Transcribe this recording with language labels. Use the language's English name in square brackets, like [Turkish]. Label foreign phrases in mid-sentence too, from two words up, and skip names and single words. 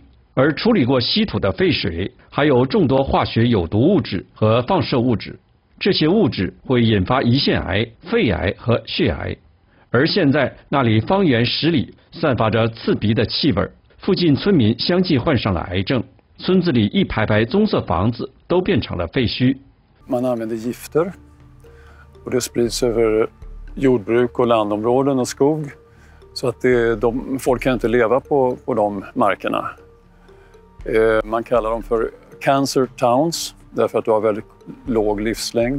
[Chinese] 而处理过稀土的废水还有众多化学有毒物质和放射物质，这些物质会引发胰腺癌、肺癌和血癌。而现在那里方圆10里散发着刺鼻的气味，附近村民相继患上了癌症，村子里一排排棕色房子都变成了废墟。 [Swedish] Man använder gifter och det sprids över jordbruk och landområden och skog så att folk kan inte leva på de markerna. Man kallar dem för [English] cancer towns [Swedish] därför att du har väldigt låg livslängd.